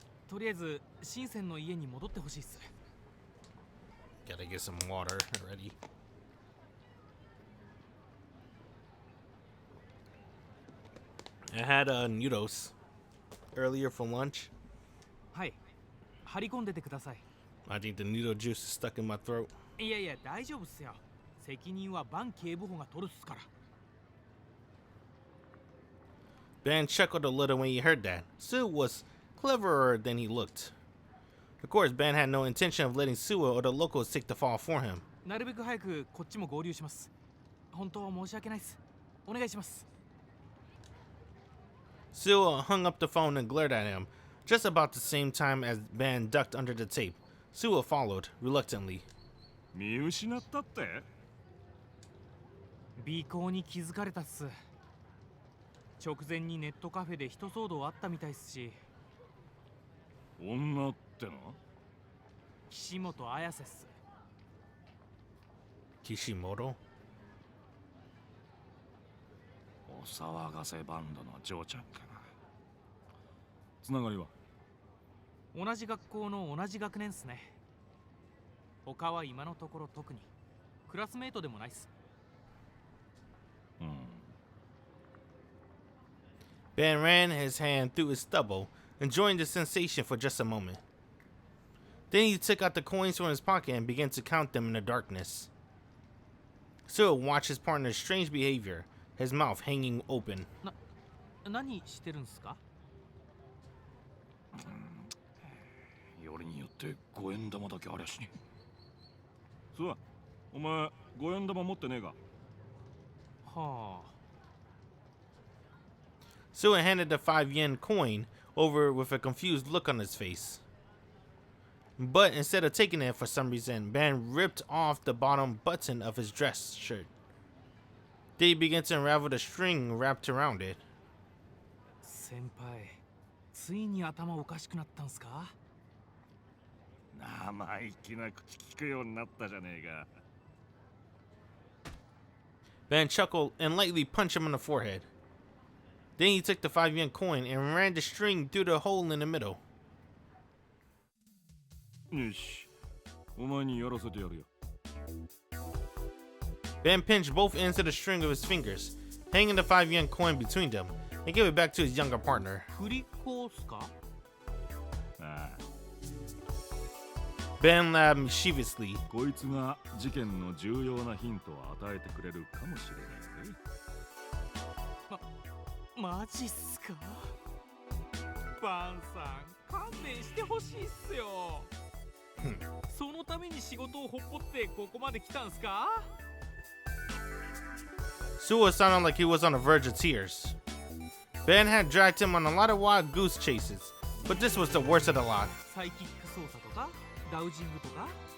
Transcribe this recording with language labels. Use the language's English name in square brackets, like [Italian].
[Japanese] とりあえず、深センの家に戻ってほしいっす。 [English] Gotta get some water already. I had noodles earlier for lunch. [Japanese] はい。張り込んでてください。 [English] I think the noodle juice is stuck in my throat. [Japanese] いやいや、大丈夫っすよ。責任はバン警部補が取るっすから。 [English] Ban chuckled a little when he heard that. Suwa was cleverer than he looked. Of course, Ban had no intention of letting Suwa or the locals take the fall for him. [Japanese] なるべく早くこっちも合流します。本当申し訳ないっす。お願いします。 [English] Suwa hung up the phone and glared at him, just about the same time as Ban ducked under the tape. Suwa followed, reluctantly. [Japanese] 見失ったって？尾行に気づかれたっす。直前にネットカフェで人騒動あったみたいっすし。女っての？岸本綾瀬っす。 Kishimoto? お騒がせバンドの嬢ちゃんかな。つながりは？同じ学校の同じ学年っすね。他は今のところ特にクラスメートでもないっす。 [English] Ben ran his hand through his stubble, enjoying the sensation for just a moment. Then he took out the coins from his pocket and began to count them in the darkness. Suo watched his partner's strange behavior, his mouth hanging open. [Japanese] 何してるんすか？よりによって5円玉だけありゃしね。そう、お前5円玉持ってねえか？はあ。 [English] Suo handed the 5 yen coin over with a confused look on his face. But instead of taking it for some reason, Ben ripped off the bottom button of his dress shirt. Then he began to unravel the string wrapped around it. [Japanese] 先輩、ついに頭おかしくなったんすか？生意気な口聞くようになったじゃねえか。 [English] Ben chuckled and lightly punched him on the forehead. Then he took the 5 yen coin and ran the string through the hole in the middle. [Japanese] よし、お前にやらせてやるよ。 [English] Ben pinched both ends of the string with his fingers, hanging the 5 yen coin between them, and gave it back to his younger partner. [Japanese] 振り子っすか？ああ、 [English] Ben laughed mischievously. [Japanese] こいつが事件の重要なヒントを与えてくれるかもしれないね。マジっすか？バンさん、勘弁してほしいっすよ。そのために仕事をほっぽってここまで来たんすか？ [English] Suo sounded like he was on the verge of tears. Ben had dragged him on a lot of wild goose chases, but this was the worst of the lot. [Japanese] サイキック操作とかダウジングとか